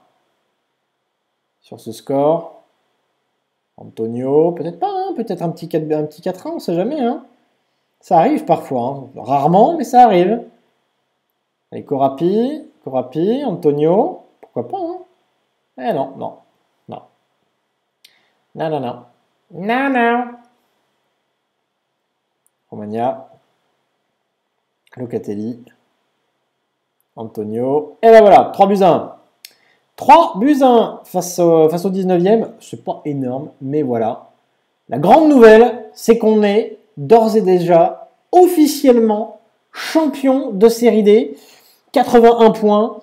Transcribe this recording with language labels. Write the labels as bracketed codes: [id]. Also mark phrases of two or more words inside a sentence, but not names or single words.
[fr] Sur ce score. Antonio, peut-être pas, hein, peut-être un petit 4-1, on sait jamais. Hein. Ça arrive parfois, hein. Rarement, mais ça arrive. Allez, Corapi, Antonio, pourquoi pas, hein. Eh non, non, non. Non, non, non. Non, non. Romagna, Locatelli, Antonio. Et ben voilà, 3 buts à 1. 3 buts à 1 face au 19e. C'est pas énorme, mais voilà. La grande nouvelle, c'est qu'on est d'ores et déjà officiellement champion de série D. 81 points.